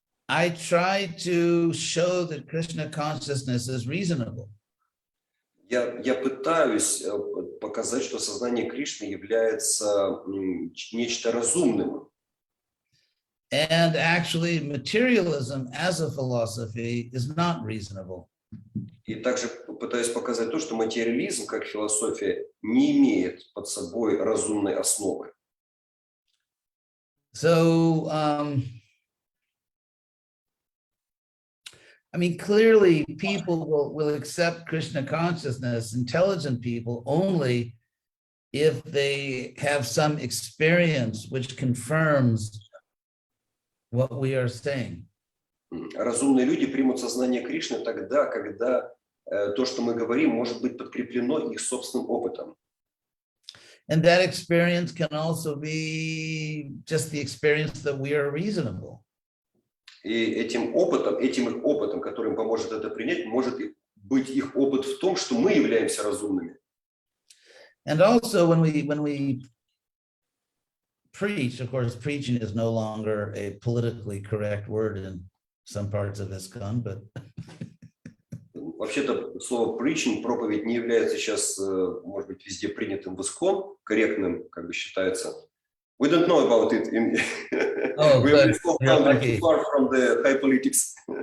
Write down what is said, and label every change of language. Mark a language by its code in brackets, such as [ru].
[en] I try to show that Krishna consciousness is reasonable. [ru] Я пытаюсь показать, что сознание Кришны является нечто разумным. [en] And actually, materialism as a philosophy is not reasonable. [ru] И также пытаюсь показать то, что материализм, как философия, не имеет под собой разумной основы. [en] So, I mean, clearly people will accept Krishna consciousness, intelligent people, only if they have some experience which confirms what we are saying. [ru] Разумные люди примут сознание Кришны тогда, когда то, что мы говорим, может быть подкреплено их собственным опытом. [en] And that experience can also be just the experience that we are reasonable. [ru] И этим их опытом, который им поможет это принять, может быть их опыт в том, что мы являемся разумными. [en] And also when we preach, of course, preaching is no longer a politically correct word in some parts of ISKCON, but [ru] Вообще-то слово preaching, проповедь, не является сейчас, может быть, везде принятым в ISKCON, корректным, как бы считается. [en] We don't know about it. We are so far from the high politics.